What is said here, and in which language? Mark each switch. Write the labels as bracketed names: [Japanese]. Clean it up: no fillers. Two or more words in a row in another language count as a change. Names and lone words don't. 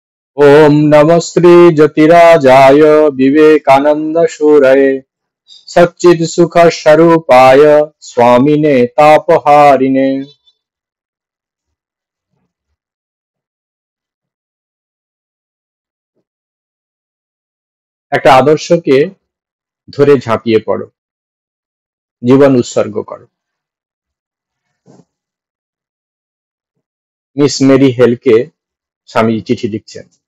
[Sanskrit] ओम नमः श्री ज्योतिराजाय विवेकानंद सूरये सच्चिद सुख स्वरूपाय स्वामिने तापहारिणे। [Bangla] একটা আদর্শকে ধরে ঝাঁপিয়ে পড়ো, জীবন উৎসর্গ করো। মিস মেরি হেলকে স্বামী চিঠি লিখছেন।